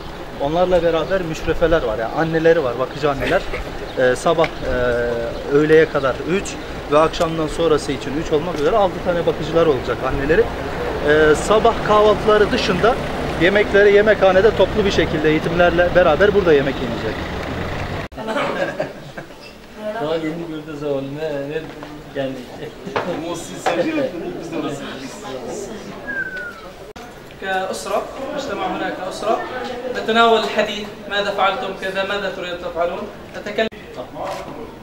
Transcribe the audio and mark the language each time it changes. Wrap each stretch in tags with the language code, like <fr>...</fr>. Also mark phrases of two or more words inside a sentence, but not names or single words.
<tr>Onlarla beraber müşrefeler var, yani anneleri var, bakıcı anneler. Sabah öğleye kadar 3 ve akşamdan sonrası için 3 olmak üzere 6 tane bakıcılar olacak anneleri. Sabah kahvaltıları dışında yemekleri yemekhanede toplu bir şekilde eğitimlerle beraber burada yemek yenecek.</tr> <ar>كأسرة نجتمع هنا كأسرة نتناول الحديث ماذا فعلتم كذا ماذا تريد تفعلون نتكلم</ar>